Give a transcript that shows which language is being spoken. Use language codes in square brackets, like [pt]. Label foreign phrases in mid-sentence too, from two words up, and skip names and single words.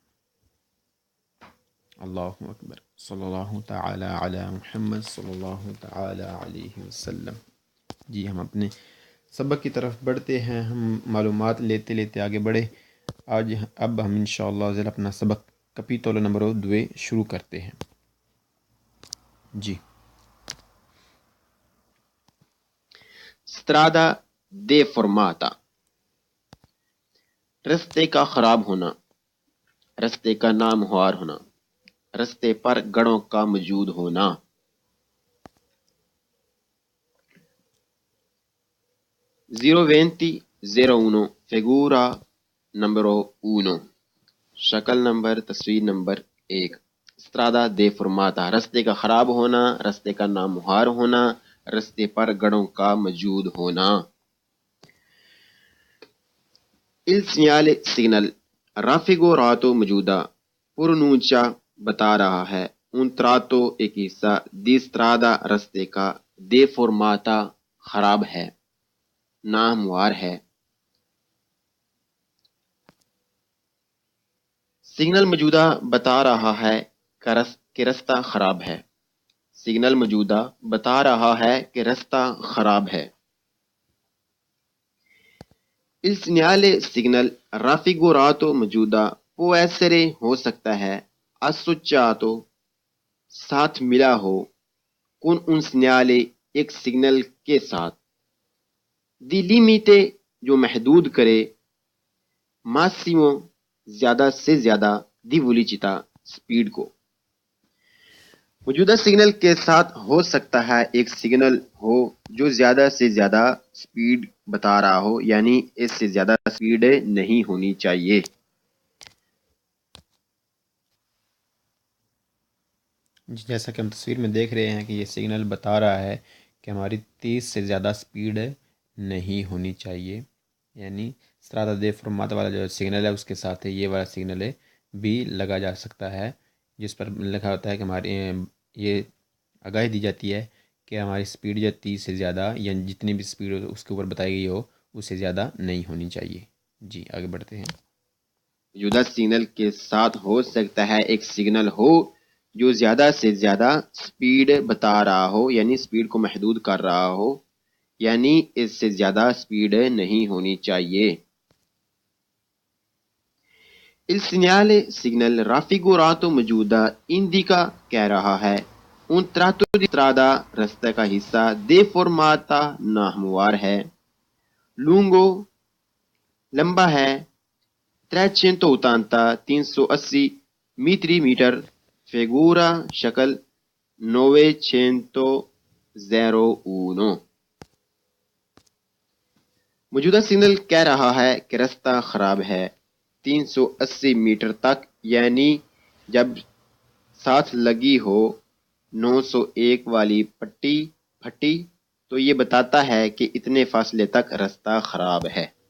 [ur] اللہ اکبر، صلی اللہ تعالی علی محمد صلی اللہ تعالی علیہ وسلم۔ جی ہم اپنے سبق کی طرف بڑھتے ہیں، ہم معلومات لیتے لیتے آگے بڑھے۔ اب ہم انشاءاللہ ذرا اپنا سبق کپیتولو نمبر 2 شروع کرتے ہیں۔ جی [it] strada deformata، [ur] رستے کا خراب ہونا، رستے کا نامہوار ہونا، رستے پر گڑوں کا موجود ہونا۔ [it] 02001 figura numero 1، [ur] شکل نمبر تصویر نمبر 1۔ [it] strada deformata، [ur] رستے کا خراب ہونا، رستے کا نامہوار ہونا، رستے پر گڑوں کا موجود ہونا۔ [it] il segnale signal raffigurato [ur] موجودہ پرونونچا بتا رہا ہے [it] un tratto [ur] ایک حصہ [it] di strada [ur] رستے کا deformata خراب ہے، ناہموار ہے۔ سگنل موجودہ بتا رہا ہے کہ رستہ خراب ہے، سگنل موجودہ بتا رہا ہے کہ رستہ خراب ہے۔ [it] il segnale signal raffigurato [ur] موجودہ [it] può essere [ur] ہو سکتا ہے associato ساتھ ملا ہو [it] con un segnale [ur] ایک سگنل کے ساتھ [it] di limite [ur] جو محدود کرے massimo زیادہ سے زیادہ [it] di velocità [ur] سپیڈ کو۔ موجودہ سگنل کے ساتھ ہو سکتا ہے ایک سگنل ہو جو زیادہ سے زیادہ سپیڈ بتا رہا ہو، یعنی اس سے زیادہ سپیڈ نہیں ہونی چاہیے۔ جیسا کہ ہم تصویر میں دیکھ رہے ہیں کہ یہ سگنل بتا رہا ہے کہ ہماری 30 سے زیادہ سپیڈ نہیں ہونی چاہیے، یعنی [it] strada deformata [ur] والا جو سگنل ہے اس کے ساتھ یہ والا سگنل بھی لگا جا سکتا ہے، جس پر لکھا ہوتا ہے کہ ہماری یہ آگاہی دی جاتی ہے کہ ہماری سپیڈ جو 30 سے زیادہ، یعنی جتنی بھی سپیڈ اس کے اوپر بتائی گئی ہو اس سے زیادہ نہیں ہونی چاہیے۔ جی آگے بڑھتے ہیں۔ موجودہ سگنل کے ساتھ ہو سکتا ہے ایک سگنل ہو جو زیادہ سے زیادہ سپیڈ بتا رہا ہو، یعنی سپیڈ کو محدود کر رہا ہو، یعنی اس سے زیادہ سپیڈ نہیں ہونی چاہیے۔ [it] il segnale signal raffigurato [ur] موجودہ indica کہہ رہا ہے [it] un tratto di strada [ur] رستہ کا حصہ deformata ناہموار ہے، lungo لمبا ہے، 380 میٹر، figura شکل 901 موجودہ سگنل کہہ رہا ہے کہ رستہ خراب ہے 380 میٹر تک، یعنی جب ساتھ لگی ہو 901 والی پھٹی تو یہ بتاتا ہے کہ اتنے فاصلے تک رستہ خراب ہے۔